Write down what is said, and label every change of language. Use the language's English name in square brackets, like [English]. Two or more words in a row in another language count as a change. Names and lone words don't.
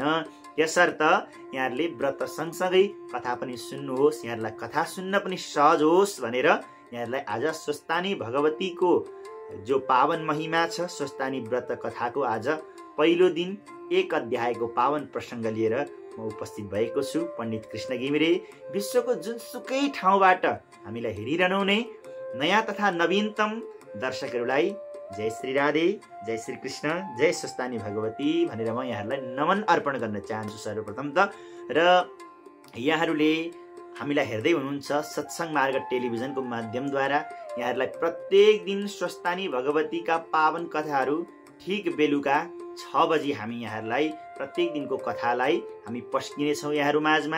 [Nepali] यसर्थ यहाँहरूले व्रत सँगसँगै कथा पनि सुन्नुहोस्, यहाँहरूलाई कथा सुन्न पनि सहज होस् भनेर यहाँहरूलाई आज स्वस्थानी भगवतीको जो पावन महिमा छ, स्वस्थानी व्रत कथाको आज पहिलो दिन 1 अध्यायको पावन प्रसङ्ग लिएर म उपस्थित भएको छु। पण्डित कृष्ण घिमिरे विश्वको जुनसुकै ठाउँबाट हामीलाई हेरिरहनुहुने नयाँ तथा नवीनतम दर्शकहरूलाई जय श्री राधे, जय श्री कृष्ण, जय स्वस्थानी भगवती भनेर म यहाँहरूलाई नमन अर्पण गर्न चाहन्छु सर्वप्रथम त। र यहाँहरूले हामीलाई हेर्दै हुनुहुन्छ सत्सङ्ग मार्ग टेलिभिजनको माध्यमद्वारा। यहाँहरूलाई प्रत्येक दिन स्वस्थानी भगवतीका पावन कथाहरू ठिक बेलुका 6 बजी हामी यहाँहरूलाई प्रत्येक दिनको कथालाई हामी पस्किनेछौँ यहाँहरू माझमा।